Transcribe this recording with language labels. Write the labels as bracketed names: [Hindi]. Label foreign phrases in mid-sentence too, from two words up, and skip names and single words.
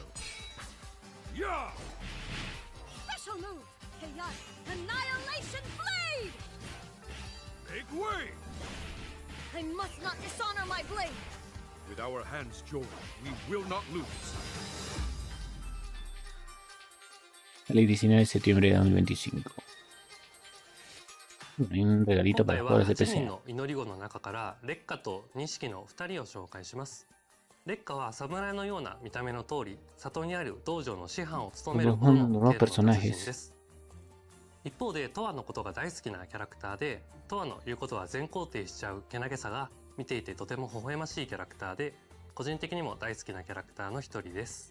[English] Yeah! Special move! Chaos Annihilation Blade! Make way! I must not dishonor my blade! With our hands joined, we will not lose. [Spanish] El 19 de septiembre de 2025. Hay un regalito para los juegos de PC. [Japanese] の祈り子の中から烈火と錦の2人を紹介します。烈火は侍のような見た目の通り、里にある道場の師範を務めるほどの程度の達人です。一方でトワのことが大好きなキャラクターで、トワの言うことは全肯定しちゃうけなげさが見ていてとても微笑ましいキャラクターで、個人的にも大好きなキャラクターの一人です。